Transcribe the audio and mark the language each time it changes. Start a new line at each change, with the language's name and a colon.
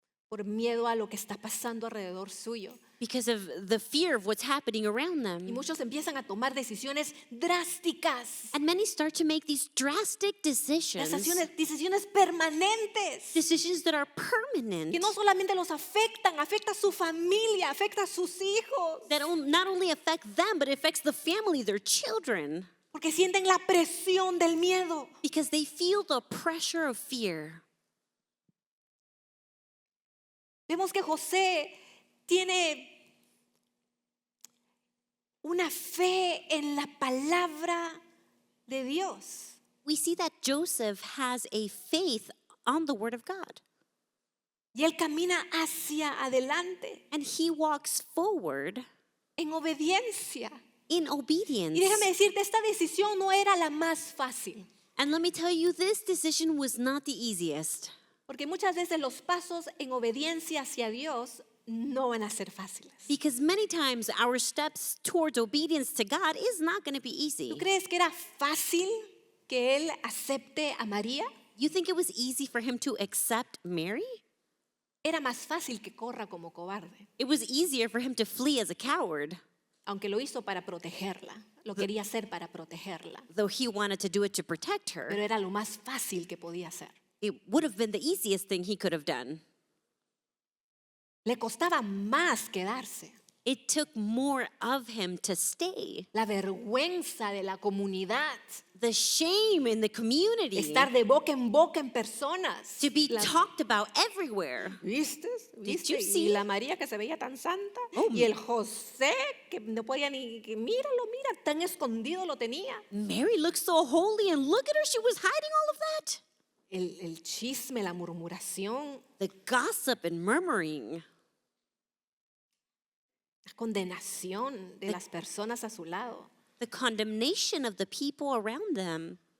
Spanish: por miedo a lo que está pasando alrededor suyo.
English: Because of the fear of what's happening around
Spanish: Y
English: them.
Spanish: muchos empiezan a tomar decisiones drásticas,
English: And many start to make these drastic decisions,
Spanish: decisiones permanentes,
English: decisions that are permanent,
Spanish: que no solamente los afectan, afecta a su familia, afecta a sus hijos,
English: that not only affect them, but it affects the family, their children,
Spanish: porque sienten la presión del miedo.
English: because they feel the pressure of fear.
Spanish: Vemos que José tiene una fe en la palabra de Dios.
English: We see that Joseph has a faith on the word of God,
Spanish: Y él camina hacia adelante
English: and he walks forward
Spanish: en obediencia.
English: in obedience.
Spanish: Y déjame decirte, esta decisión no era la más fácil.
English: And let me tell you, this decision was not the easiest,
Spanish: Porque muchas veces los pasos en obediencia hacia Dios no van a ser fáciles.
English: because many times our steps towards obedience to God is not going to be
Spanish: ¿Tú
English: easy.
Spanish: crees que era fácil que él acepte a María?
English: You think it was easy for him to accept Mary?
Spanish: Era más fácil que corra como cobarde,
English: It was easier for him to flee as a coward,
Spanish: aunque lo hizo para protegerla. Lo quería hacer para protegerla,
English: though he wanted to do it to protect her.
Spanish: pero era lo más fácil que podía hacer.
English: It would have been the easiest thing he could have done.
Spanish: Le costaba más quedarse.
English: It took more of him to stay.
Spanish: La vergüenza de la comunidad,
English: The shame in the community,
Spanish: estar de boca en personas.
English: to be
Spanish: La-
English: talked about everywhere.
Spanish: ¿Viste? ¿Viste?
English: you see?
Spanish: Y la María que se veía tan santa. Oh. Y el José que no podía ni... Que míralo, mira, tan escondido lo tenía.
English: Mary looked so holy, and look at her, she was hiding all of that.
Spanish: El chisme, la murmuración,
English: The gossip and murmuring,
Spanish: la condenación de las personas a su lado.
English: the condemnation of the people around them.